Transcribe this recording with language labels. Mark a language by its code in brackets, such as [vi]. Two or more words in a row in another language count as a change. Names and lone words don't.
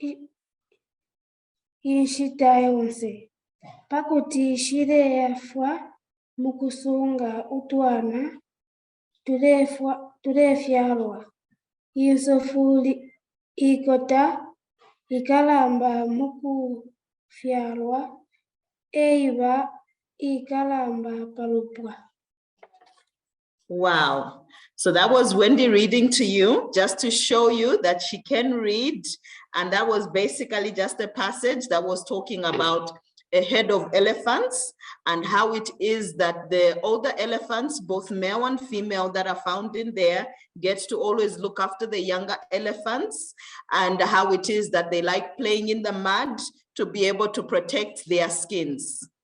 [bem] inshita yonse pakuti shileyafwa mukusunga utwana tulefyalwa. Insofu ikota ikalamba mukufyalwa eiba ikalamba palupwa. [en] Wow. So that was Wendy reading to you, just to show you that she can read. And that was basically just a passage that was talking about a herd of elephants and how it is that the older elephants, both male and female that are found in there, gets to always look after the younger elephants, and how it is that they like playing in the mud to be able to protect their skins.